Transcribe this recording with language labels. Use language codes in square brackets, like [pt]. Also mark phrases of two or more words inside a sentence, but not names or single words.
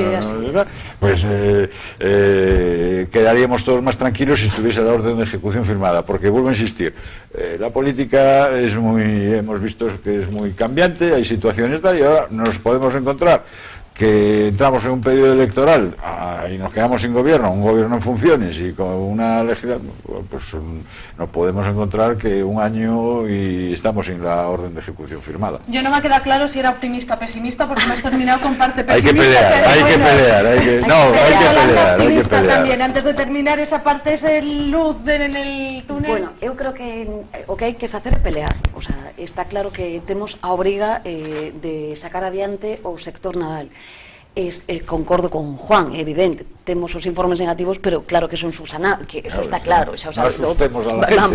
[es] pues quedaríamos todos más tranquilos si estuviese la orden de ejecución firmada, porque vuelvo a insistir, la política hemos visto que es muy cambiante, hay situaciones tal, y ahora nos podemos encontrar que entramos en un periodo electoral y nos quedamos sin gobierno, un gobierno en funciones y con una legislatura, pues nos podemos encontrar que un año y estamos sin la orden de ejecución firmada. Yo no me queda claro si era optimista o pesimista porque me has terminado con parte Hay que pesimista. pelear, pero hay que bueno. pelear, hay que pelear. Optimista también, antes de terminar esa parte, ese luz en el túnel. Bueno, [gl] eu creo que o que hai que facer é pelear. [es] O sea, [gl] está claro que temos a obriga de sacar adiante o sector naval. Concordo con Juan, é evidente, temos os informes negativos, pero claro que son subsanados, que eso está claro, xa o sabes, vamos,